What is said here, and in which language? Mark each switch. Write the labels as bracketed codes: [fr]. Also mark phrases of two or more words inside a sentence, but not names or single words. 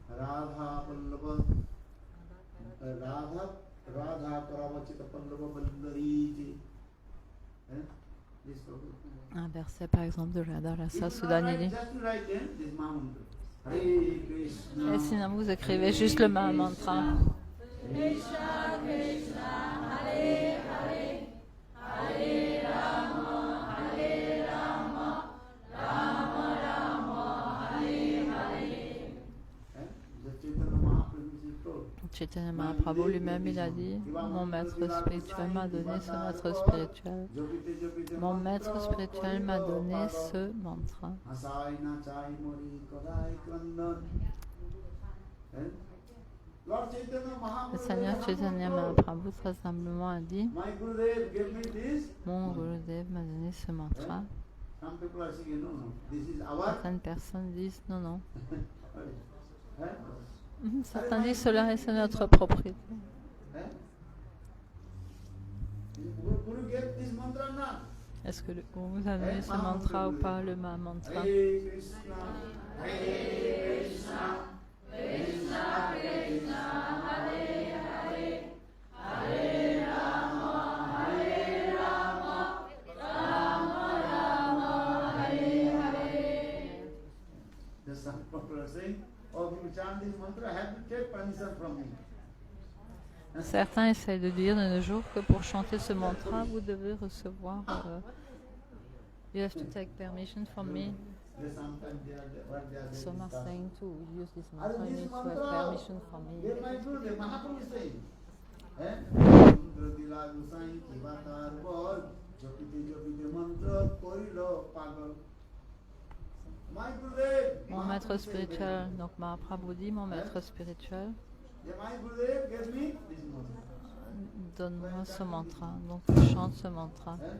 [fr] Un verset par exemple de Radha Rasa Sudhanidhi. Et sinon vous écrivez juste le Maha Mantra. [sa] कृष्ण कृष्ण हरे हरे हरे राम हरे राम राम राम हरे हरे. [fr] Chaitanya Mahaprabhu lui-même il a dit, mon maître spirituel m'a donné ce maître spirituel. Mon maître spirituel m'a donné ce mantra. Le Seigneur Chaitanya Mahaprabhu très humblement a dit, mon Gurudev m'a donné ce mantra. Certaines personnes disent non, non. Certains disent cela et c'est notre propriété. Est-ce que on vous a donné ce mantra ou pas, le Maha Mantra? [sa] कृष्ण कृष्ण हरे हरे हरे राम हरे राम राम राम हरे हरे. [en] The some people are saying, oh, if you chant this mantra, I have to take permission from me. [fr] Certains essayent de dire de nos jours que pour chanter ce mantra, vous devez recevoir. [en] You have to take permission from me. Some are saying to use this mantra, you need to have permission from me. [fr] Mon maître spirituel, donc Mahaprabhu dit, mon maître spirituel, donne-moi ce mantra, donc je chante ce mantra.